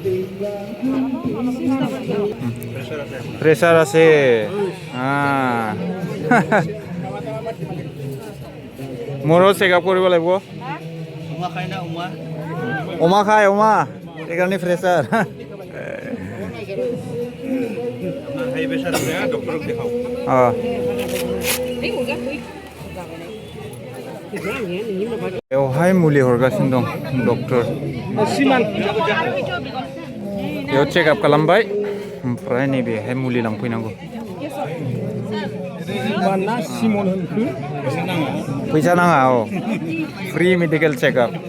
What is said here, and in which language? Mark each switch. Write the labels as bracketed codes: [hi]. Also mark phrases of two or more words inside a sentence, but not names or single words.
[as] প্ৰেছাৰ আছে মোৰো চেকআপ কৰিব লাগিব উমা খাই না উমা খাই সেইকাৰণে প্ৰেছাৰ [en] high pressure [as] আছে ডক্টৰক দেখাও [brx] बेवहाय मुलि हरगासिनो दं डक्टर बेयाव चेकआप खालामबाय ओमफ्राय नैबेहाय मुलि लांफैनांगौ फैसा नाङा [en] free medical checkup